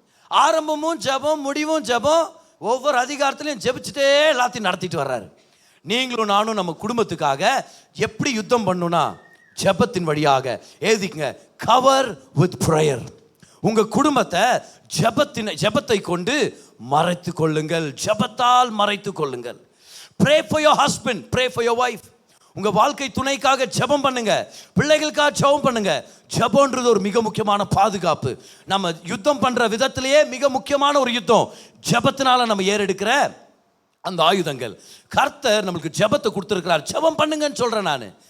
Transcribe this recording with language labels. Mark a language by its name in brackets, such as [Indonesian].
[Tamil] ஆரம்பமும் ஜெபம், முடிவும் ஜெபம். ஒவ்வொரு அதிகாரத்திலையும் ஜெபிச்சுட்டே எல்லாத்தையும் நடத்திட்டு வர்றாரு. நீங்களும் நானும் நம்ம குடும்பத்துக்காக எப்படி யுத்தம் பண்ணணும்னா ஜெபத்தின் வழியாக எழுதிக்கங்க, [English] Cover with prayer. [Tamil] உங்க குடும்பத்தை ஜெபத்தை கொண்டு மறைத்து கொள்ளுங்கள், ஜெபத்தால் மறைத்து கொள்ளுங்கள். [English] Pray for your husband, pray for your wife. [Tamil] உங்க வாழ்க்கை துணைக்காக ஜெபம் பண்ணுங்க, பிள்ளைகளுக்காக ஜெபம் பண்ணுங்க. ஜெபம்ன்றது ஒரு மிக முக்கியமான பாதுகாப்பு. நம்ம யுத்தம் பண்ற விதத்திலேயே மிக முக்கியமான ஒரு யுத்தம் ஜெபத்தினால நம்ம ஏறெடுக்கிற அந்த ஆயுதங்கள். கர்த்தர் நம்மளுக்கு ஜெபத்தை கொடுத்திருக்கிறார். ஜெபம் பண்ணுங்கன்னு சொல்றேன் நான்.